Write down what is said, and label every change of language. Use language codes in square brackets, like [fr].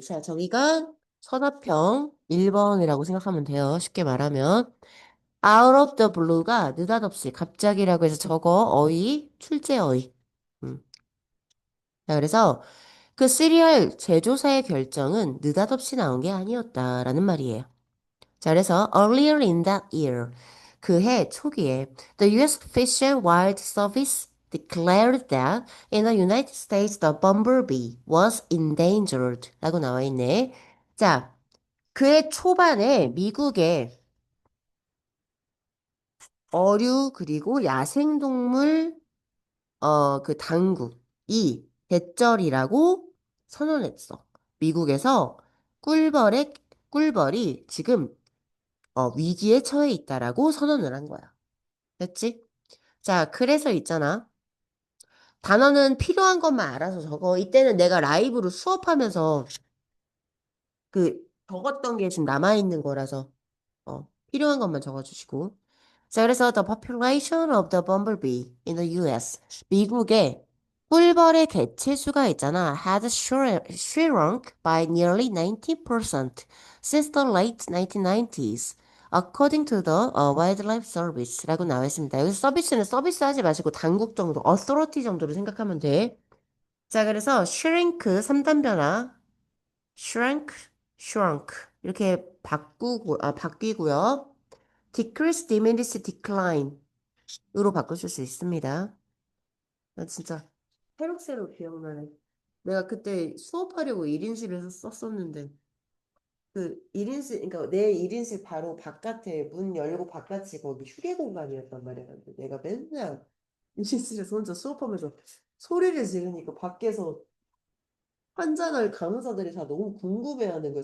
[ko] 자, 저기가 선화평 1번이라고 생각하면 돼요. 쉽게 말하면. out of the blue가 느닷없이 갑자기라고 해서 저거 어휘, 출제 어휘. 음. 자, 그래서 그 시리얼 제조사의 결정은 느닷없이 나온 게 아니었다라는 말이에요. 자, 그래서 [en] earlier in that year, [ko] 그 해 초기에 [en] the U.S. Fish and Wild Service declared that in the United States the bumblebee was endangered [ko] 라고 나와 있네. 자, 그해 초반에 미국의 어류 그리고 야생동물 그 당국이 대절이라고 선언했어. 미국에서 꿀벌이 지금 위기에 처해 있다라고 선언을 한 거야. 됐지? 자, 그래서 있잖아. 단어는 필요한 것만 알아서 적어. 이때는 내가 라이브로 수업하면서 적었던 게 지금 남아있는 거라서 필요한 것만 적어주시고. 자, 그래서 [en] the population of the bumblebee in the US. [ko] 미국의 꿀벌의 개체 수가 있잖아. [en] had shrunk by nearly 90% since the late 1990s. According to the Wildlife Service [ko] 라고 나와 있습니다. 여기서 서비스는 서비스 하지 마시고 당국 정도, authority 정도로 생각하면 돼. 자, 그래서 shrink 3단 변화. shrink shrunk. 이렇게 바뀌고요. [en] decrease, diminish, decline. [ko] 으로 바꾸실 수 있습니다. 나 진짜 새록새록 기억나네. 내가 그때 수업하려고 1인실에서 썼었는데, 그 1인실, 그러니까 내 1인실 바로 바깥에 문 열고 바깥이 거기 휴게 공간이었단 말이야. 근데 내가 맨날 1인실에서 혼자 수업하면서 소리를 지르니까 밖에서 환자들, 간호사들이 다 너무 궁금해하는 거야.